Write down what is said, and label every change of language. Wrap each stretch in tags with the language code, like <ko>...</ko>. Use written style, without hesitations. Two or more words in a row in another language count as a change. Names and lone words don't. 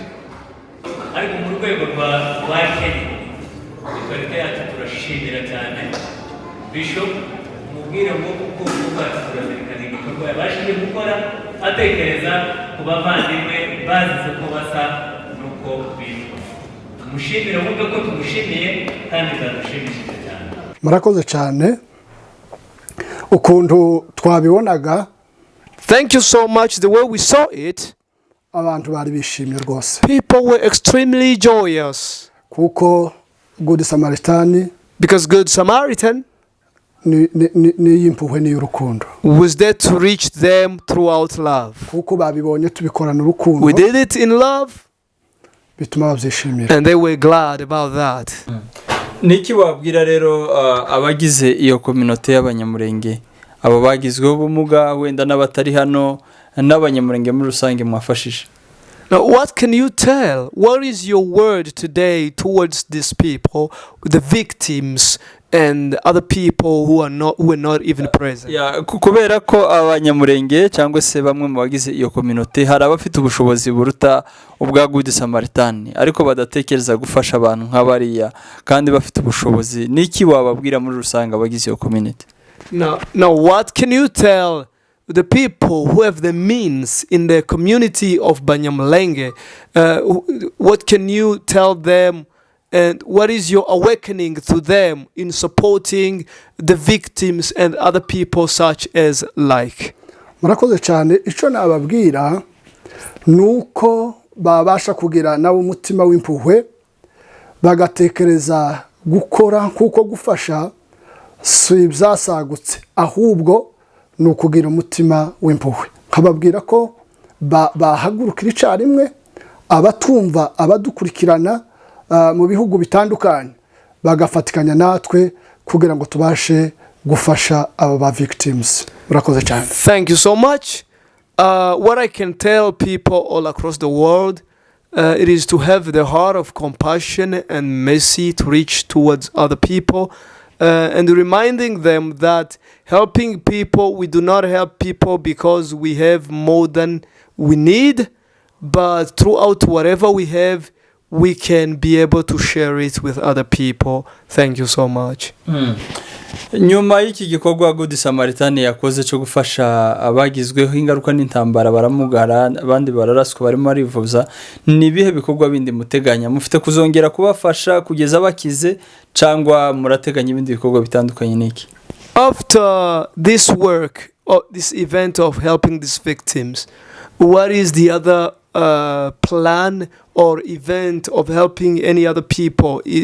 <rw>ariko mu rwego rwa Kenya ikarita yacu turashimira cyane Bishop umubwire ngo kuko turazerekana igikorwa yabashije gukora atekereza ku bavandimwe bazize ko basa nuko bitwa umushimire wumve ko tumushimiye kandi zadushimishije cyane. murakoze cyane ukuntu twabibonaga.</rw> <en>Thank you so much. The way we saw it,</en> <rw>abantu bari bishimye rwose</rw> <en>people were extremely joyous</en> <rw>kuko Good Samaritan</rw> <en>because Good Samaritan</en> <rw>ni y'impuhwe ni y'urukundo</rw> <en>was there to reach them throughout love.</en> <rw>kuko babibonye tubikorana urukundo</rw> <en>We did it in love</en> <rw>bituma babyishimira</rw> <en>and they were glad about that.</en> <rw>niki wabwira rero abagize iyo community y'abanyamurenge abo bagizweho ubumuga wenda n'abatari hano n'abanyamurenge muri rusange mwafashije?</rw> <en>Now, what can you tell? What is your word today towards these people, the victims and other people who were not even present?</en> <rw>kubera ko abanyamurenge cyangwa se bamwe mu bagize iyo community hari abafite ubushobozi buruta ubwa Good Samaritan ariko badatekereza gufasha abantu nk'abariya kandi bafite ubushobozi. Niki wababwira muri rusange abagize iyo community?</rw> <en>Now, what can you tell the people who have the means in the community of Banyamulenge? What can you tell them, and what is your awakening to them in supporting the victims and other people such as like?</en> <rw>murakoze cyane. icyo nababwira nuko babasha kugira nabo umutima w'impuhwe bagatekereza gukora kuko gufasha si ibyasagutse ahubwo ni ukugira umutima w'impuhwe. nkababwira ko bahagurukira icyarimwe abatumva abadukurikirana mu bihugu bitandukanye bagafatikanya natwe kugira ngo tubashe gufasha aba victims. murakoze cyane.</rw> <en>Thank you so much. What I can tell people all across the world, it is to have the heart of compassion and mercy to reach towards other people. And reminding them that helping people, we do not help people because we have more than we need, but throughout whatever we have, we can be able to share it with other people. Thank you so much.</en> <rw>nyuma y'iki gikorwa Good Samaritan yakoze cyo gufasha abagizweho ingaruka n'intambara baramugara abandi bararaswa barimo barivuza, ni bihe bikorwa bindi muteganya? Mufite kuzongera kubafasha kugeza bakize cyangwa murateganya ibindi bikorwa bitandukanye niki?</rw> <en>After this work or this event of helping these victims, what is the other plan or event of helping any other people?</en>